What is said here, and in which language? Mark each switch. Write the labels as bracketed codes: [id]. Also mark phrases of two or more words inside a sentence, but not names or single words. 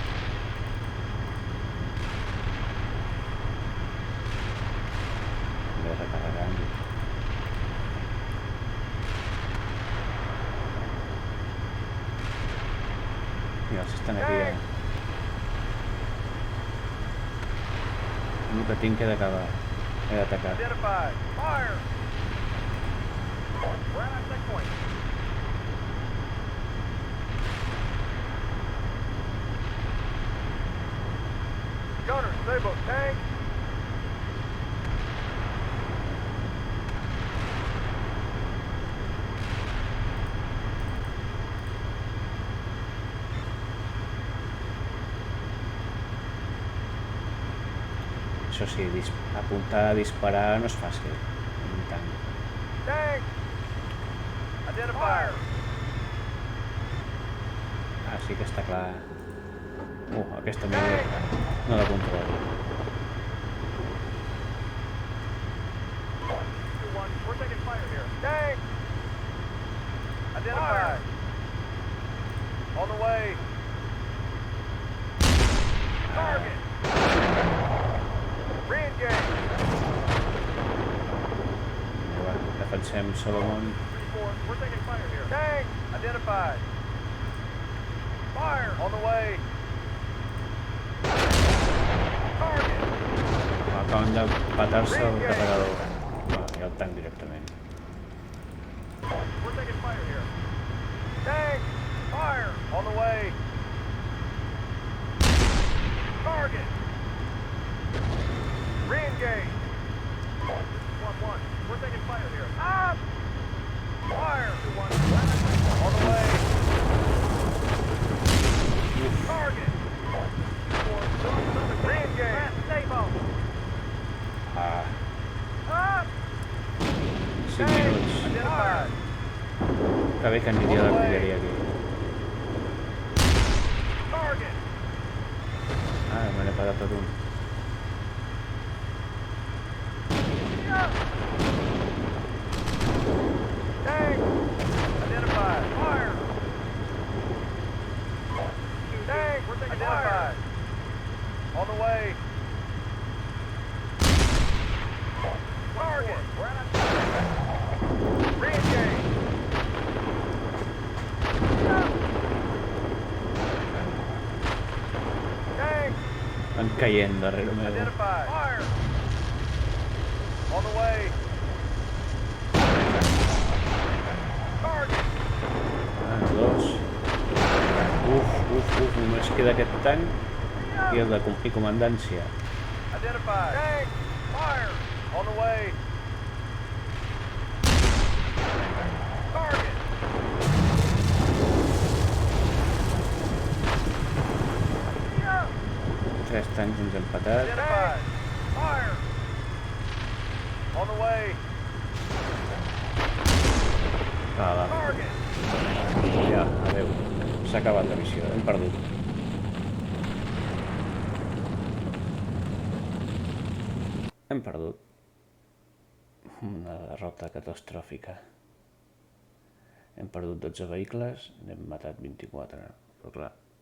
[ca] També recarregant. I els estan aquí ja. El que tinc que d'acabar. He d'atacar. [en] Identified. Fire! We're at check point. Gunner, stable, tank. [ca] Això sí, apuntar a disparar no és fàcil. Tant. [en] Tank! Identified. [ca] Ah, sí que està clar. Aquesta no la controlo. [en] 2-1, we're taking fire here. Tank! Identified. On the way. Target! Re-engage. [ca] Va, defensem Solomon. [en] 3-4, we're taking fire here. Tank! Identified. Fire! On the way. Target! [ca] Acaben de patar-se el carregador. I el tanc directament. [en] We're taking fire here. Tank! Fire! On the way. Target! Re-engage. 1-1. We're taking fire here. Up! Fire! 2-1. On the way. Target! 4, re-engage. Stable. Ah, Up! [ca] 5 minuts. [en] Identified. [ca] Que bé que aniria l'artilleria aquí. [en] Target! [ca] Ah, me n'he parat tot un. [en] Tank! Identified. Fire! Tank! We're taking identified. Fire. On the way. Target! We're at re-engage. Tank! [ca] Van caient darrere meu. [en] Identified. Fire! On the way. Target! Ah, 2. [ca] Només queda aquest tanc i el de comandància. [en] Identified. Tank! Fire! On the way. Target! [ca] 3 tancs ens hem patat. [en] Identified. Fire! On the way. [ca] Ala, [en] Target! [ca] ja, adeu. S'ha acabat la missió, hem perdut. Hem perdut. Una derrota catastròfica. Hem perdut 12 vehicles, n'hem matat 24, però clar.